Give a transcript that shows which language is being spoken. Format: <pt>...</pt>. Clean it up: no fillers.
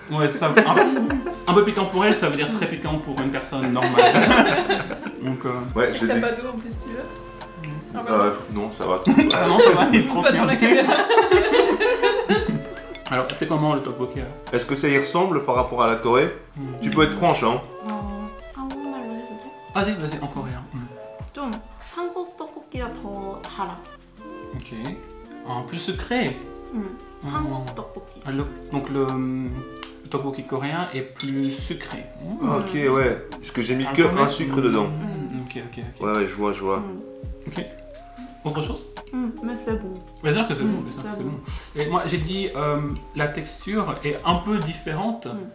<fr>Ouais, ça, un peu piquant pour elle, ça veut dire très piquant pour une personne normale. Donc, ouais, je T'as pas d'eau en plus, tu veux? Non, ça va. non, ça va, il est trop Pas dans la caméra. Alors, c'est comment le tteokbokki? Est-ce que ça y ressemble par rapport à la Corée? Tu peux être franche, hein.</fr> <ko>한국말로 해도 돼?</ko> <fr>Vas-y, en coréen.</fr> <ko>좀 한국 떡볶이가 더 달아.</ko> <fr>Ok. En plus sucré.</fr> <ko>한국 떡볶이.</ko> <fr>Donc le tteokbokki coréen est plus sucré. Ok, ouais. Parce que j'ai mis que un sucre dedans. Ok. Ouais, je vois. Ok. Autre chose? Mais c'est bon. Bien sûr que c'est bon, c'est bon. Et moi j'ai dit la texture est un peu différente.</fr>